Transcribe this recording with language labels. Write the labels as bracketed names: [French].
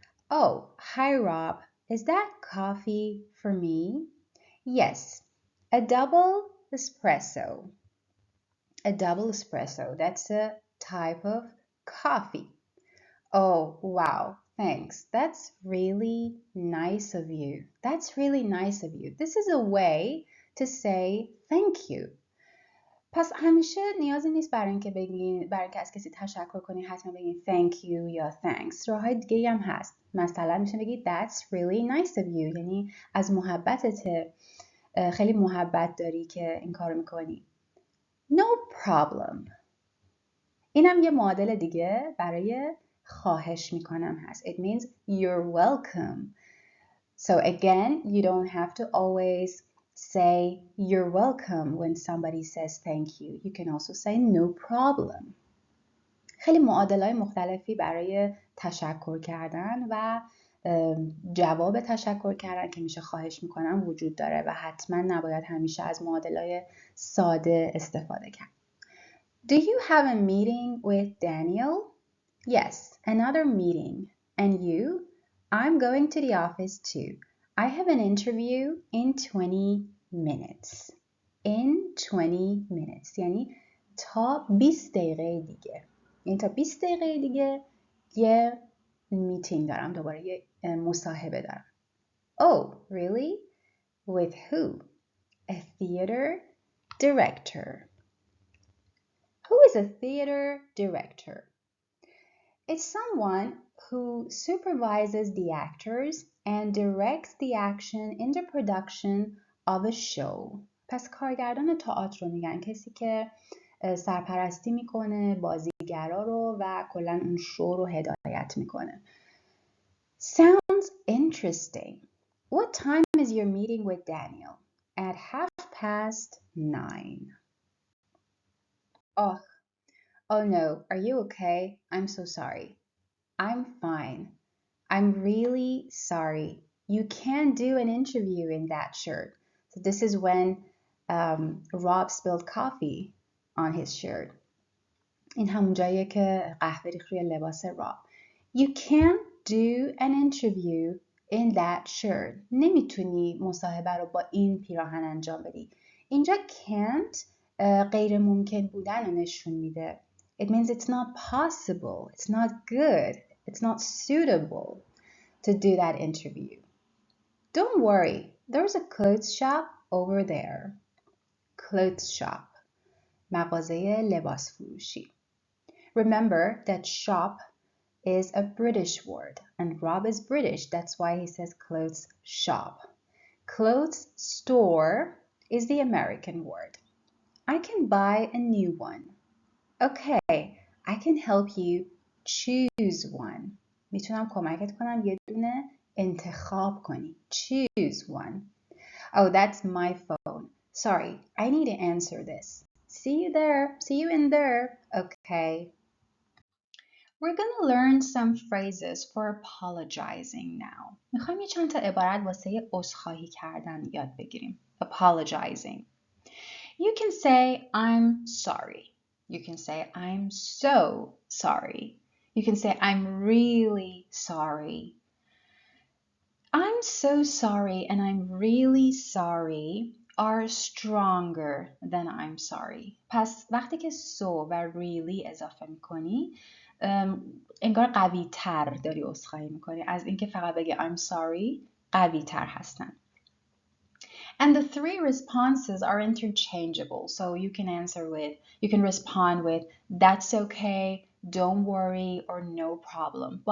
[English] Oh, hi Rob. Is that coffee for me? Yes, a double espresso. A double espresso, that's a type of coffee. Oh, wow, thanks. That's really nice of you. That's really nice of you. This is a way to say thank you. [Persian] پس همیشه نیازی نیست برای اینکه از کسی تشکر کنی حتما بگین [English] thank you [Persian] یا [English] thanks. [Persian] راههای دیگه هم هست. مثلا میشه بگی [English] that's really nice of you، [Persian] یعنی از محبتت، خیلی محبت داری که این کارو میکنی. [English] No problem. [Persian] اینم یه معادل دیگه برای خواهش میکنم هست. [English] It means you're welcome. So again, you don't have to always say you're welcome when somebody says thank you. You can also say no problem. [Persian] خیلی معادل‌های مختلفی برای تشکر کردن و جواب تشکر کردن که میشه خواهش میکنم وجود داره و حتما نباید همیشه از معادل‌های ساده استفاده کرد. [English] Do you have a meeting with Daniel? Yes, another meeting. And you? I'm going to the office too. I have an interview in 20 minutes. In 20 minutes. [Persian] یعنی تا 20 دقیقه دیگه. یعنی تا 20 دقیقه دیگه یه میتینگ دارم، دوباره یه مصاحبه دارم. [English] Oh, really? With who? A theater director. Who is a theater director? It's someone who supervises the actors and directs the action in the production of a show. [Persian] پس کارگردان تئاتر رو میگن، کسی که سرپرستی میکنه بازیگرا رو و کلا اون شو رو هدایت میکنه. [English] Sounds interesting. What time is your meeting with Daniel? At 9:30. Oh no, are you okay? I'm so sorry. I'm fine. I'm really sorry. You can't do an interview in that shirt. So this is when Rob spilled coffee on his shirt. [Persian] این همون جاییه که قهوه ریخت روی لباس راب. [English] You can't do an interview in that shirt. [Persian] نمیتونی مصاحبه رو با این پیراهن انجام بدی. اینجا can't غیر ممکن بودن رو نشون میده. [English] It means it's not possible. It's not good. It's not suitable to do that interview. Don't worry. There's a clothes shop over there. Clothes shop. [Persian] مغازه لباس فروشی. [English] Remember that shop is a British word and Rob is British. That's why he says clothes shop. Clothes store is the American word. I can buy a new one. Okay, I can help you choose one. [Persian] میتونم کمکت کنم یه دونه انتخاب کنی. [English] Choose one. Oh, that's my phone. Sorry, I need to answer this. See you there. See you in there. Okay. We're gonna learn some phrases for apologizing now. [Persian] میخوایم یه چند تا عبارت واسه عذرخواهی کردن یاد بگیریم. [English] Apologizing. You can say I'm sorry. You can say I'm so sorry. You can say I'm really sorry. I'm so sorry and I'm really sorry are stronger than I'm sorry. [Persian] پس وقتی که so و really اضافه میکنی انگار قوی تر داری عذرخواهی میکنی از اینکه فقط بگی [English] I'm sorry. [Persian] قوی تر هستن. [English] And the three responses are interchangeable. So you can respond with that's okay, don't worry, or no problem.